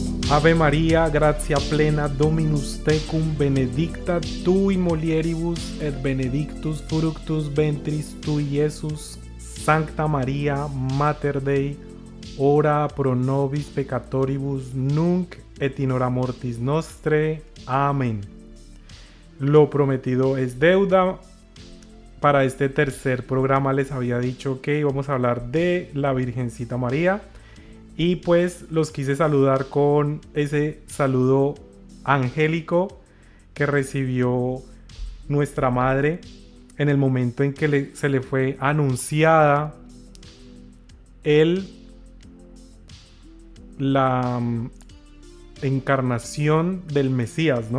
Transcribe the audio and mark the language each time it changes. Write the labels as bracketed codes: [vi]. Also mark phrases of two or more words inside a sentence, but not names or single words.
[la] Ave Maria, gratia plena, Dominus tecum, benedicta tu in mulieribus et benedictus fructus ventris tui, Iesus. Sancta Maria, Mater Dei, ora pro nobis peccatoribus, nunc et in hora mortis nostre. [es] Amén. Lo prometido es deuda. Para este tercer programa les había dicho que íbamos a hablar de la Virgencita María. Y pues los quise saludar con ese saludo angélico que recibió nuestra madre en el momento en que se le fue anunciada la encarnación del Mesías, ¿no?